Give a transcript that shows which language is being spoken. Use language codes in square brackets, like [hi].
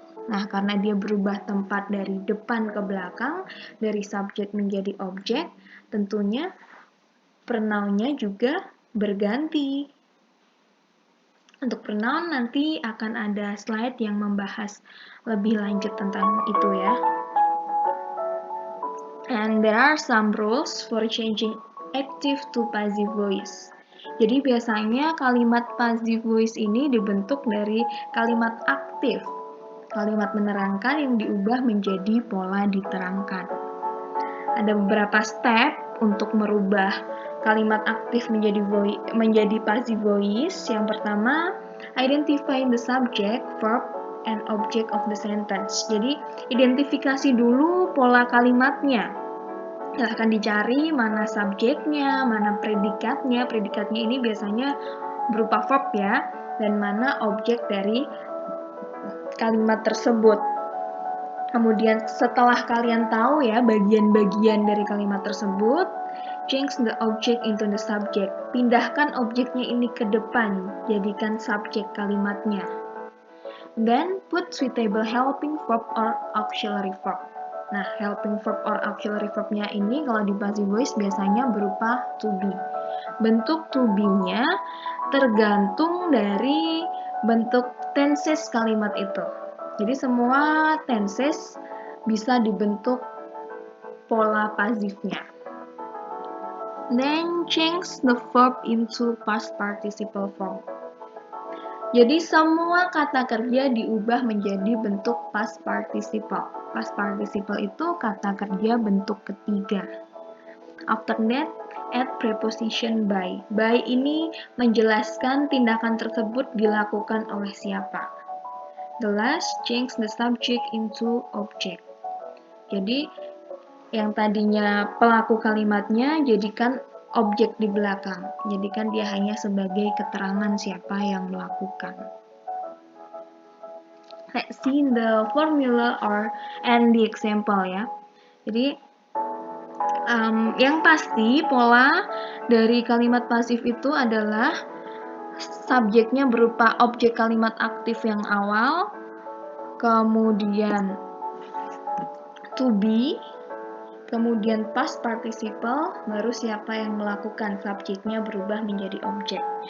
[id] Nah, karena dia berubah tempat dari depan ke belakang, dari subjek menjadi objek, tentunya pronoun-nya juga berganti. Untuk pronoun nanti akan ada slide yang membahas lebih lanjut tentang itu ya. [en] And there are some rules for changing active to passive voice. [id] Jadi biasanya kalimat passive voice ini dibentuk dari kalimat aktif, kalimat menerangkan yang diubah menjadi pola diterangkan. Ada beberapa step untuk merubah kalimat aktif menjadi passive voice. Yang pertama, [en] identify the subject, verb, and object of the sentence. [id] Jadi, identifikasi dulu pola kalimatnya. Silahkan dicari mana subjeknya, mana predikatnya. Predikatnya ini biasanya berupa verb ya, dan mana objek dari kalimat tersebut. Kemudian setelah kalian tahu ya bagian-bagian dari kalimat tersebut, [en] change the object into the subject. [id] Pindahkan objeknya ini ke depan, jadikan subjek kalimatnya. [en] Then put suitable helping verb or auxiliary verb. [id] Nah, helping verb or auxiliary verb-nya ini kalau di passive voice biasanya berupa to be. Bentuk to be-nya tergantung dari bentuk tenses kalimat itu. Jadi semua tenses bisa dibentuk pola pasifnya. [en] Then change the verb into past participle form. [id] Jadi semua kata kerja diubah menjadi bentuk past participle. Past participle itu kata kerja bentuk ketiga. [en] After that, add preposition by. [id] By ini menjelaskan tindakan tersebut dilakukan oleh siapa. [en] The last, change the subject into object. [id] Jadi, yang tadinya pelaku kalimatnya jadikan objek di belakang. Jadikan dia hanya sebagai keterangan siapa yang melakukan. [en] Let's see the formula and the example ya. [id] Jadi, yang pasti pola dari kalimat pasif itu adalah subjeknya berupa objek kalimat aktif yang awal, kemudian to be, kemudian past participle, baru siapa yang melakukan, subjeknya berubah menjadi objek.